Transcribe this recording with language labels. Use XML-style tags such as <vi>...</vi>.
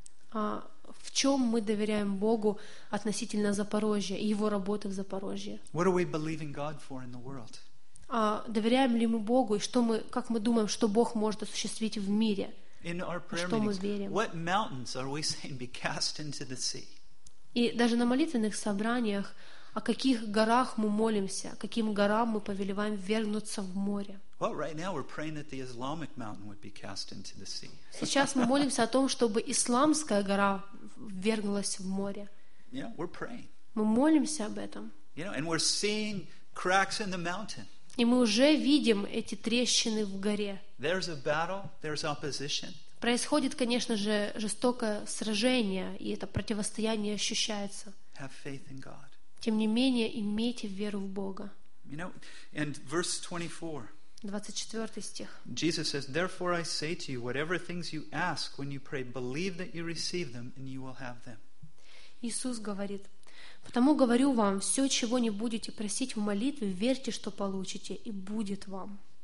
<ru>В чем мы доверяем Богу относительно Запорожья и Его работы в Запорожье?</ru> <en>What are we believing God for in the world?</en> <ru>Доверяем ли мы Богу, и что мы, как мы думаем, что Бог может осуществить в мире?</ru> <en>In our prayer meetings, what mountains are we saying be cast into the sea?</en> <ru>И даже на молитвенных собраниях, о каких горах мы молимся, каким горам мы повелеваем вернуться в море?</ru> <en>Well, right now we're praying that the Islamic mountain would be cast into the sea.</en> <ru>Сейчас мы молимся о том, чтобы исламская гора вернулась в море.</ru> <en>Yeah, we're praying.</en> <ru>Мы молимся об этом.</ru> <en>You know, and we're seeing cracks in the mountain.</en> <ru>И мы уже видим эти трещины в горе.</ru> <en>There's a battle, there's opposition.</en> <ru>Происходит, конечно же, жестокое сражение, и это противостояние ощущается.</ru> <en>Have faith in God.</en> <ru>Тем не менее, имейте веру в Бога.</ru> <en>You know, and verse 24.</en> <ru>24 стих.</ru> <en>Jesus says, "Therefore I say to you, whatever things you ask when you pray, believe that you receive them, and you will have them."</en> <ru>Иисус говорит: «Потому говорю вам, все, чего не будете просить в молитве, верьте, что получите, и будет вам».</ru>